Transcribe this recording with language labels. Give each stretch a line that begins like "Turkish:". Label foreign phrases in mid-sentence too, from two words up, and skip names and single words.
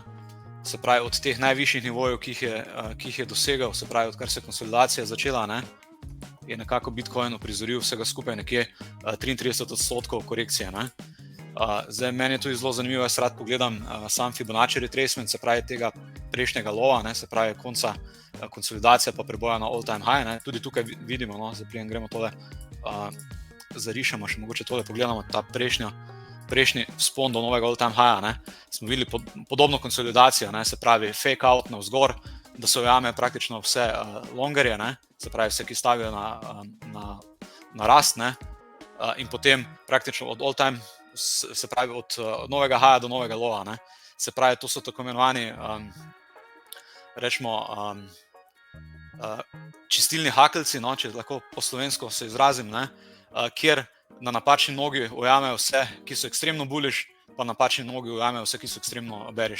Slovenian: Se pravi od teh najvišjih nivojev, ki jih je dosegal, se pravi odkar se konsolidacija začela, je nekako Bitcoin uprizoril vsega skupaj nekje 33% korekcije. Zdaj, meni je tudi zelo zanimivo, jaz rad pogledam sam Fibonacci retracement, se pravi tega prejšnjega lova, se pravi konca konsolidacija pa preboja na
English: all-time high.
Slovenian: Tudi tukaj vidimo, zdaj prijem gremo tole, zarišemo še mogoče tole, pogledamo ta prejšnji spon do novega
English: all-time high,
Slovenian: smo videli podobno konsolidacijo, se pravi
English: fake out
Slovenian: navzgor, da se ujame praktično vse longerje, se pravi vse, ki stavijo na rast, in potem praktično od
English: all-time,
Slovenian: se pravi od novega higha do novega lova, se pravi to so tako imenovani, rečemo, čistilni hakeljci, če lahko po slovensko se izrazim, kjer na napačni nogi ujamejo vse, ki so ekstremno bullish, pa na napačni nogi ujamejo vse, ki so ekstremno bearish.